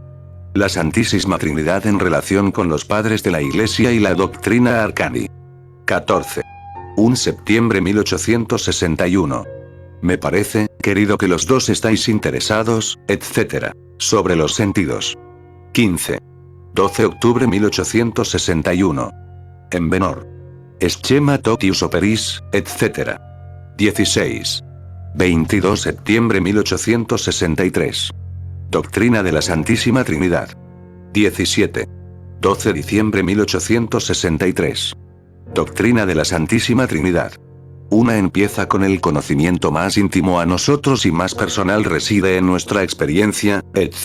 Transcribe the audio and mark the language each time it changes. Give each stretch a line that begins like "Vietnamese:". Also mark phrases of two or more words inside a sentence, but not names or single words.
Spanish: La Santísima Trinidad en relación con los padres de la Iglesia y la doctrina Arcani. 14. 1 septiembre 1861. Me parece, querido, que los dos estáis interesados, etc. Sobre los sentidos. 15. 12 octubre 1861.
Latin: En Benor. Schema totius operis,
Spanish: etc. 16. 22 septiembre 1863. Doctrina de la Santísima Trinidad. 17. 12 diciembre 1863. Doctrina de la Santísima Trinidad. Una empieza con el conocimiento más íntimo a nosotros y más personal reside en nuestra experiencia, etc.